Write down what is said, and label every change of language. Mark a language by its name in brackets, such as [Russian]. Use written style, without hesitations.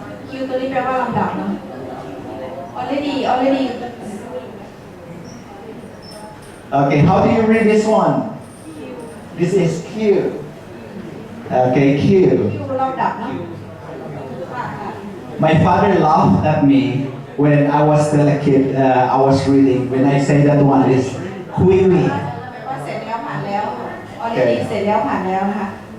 [Thai] คิวตัวนี้แปลว่าลำดับเนาะ already [English] Okay, how do you read this one? This is Q. Okay, Q. [Thai] คิวลำดับเนาะค่ะ [English] My father laughed at me when I was still a kid. I was reading. When I say that one is Quiwi. [Thai] แปลว่าเสร็จแล้วผ่านแล้ว already เสร็จแล้วผ่านแล้วนะคะ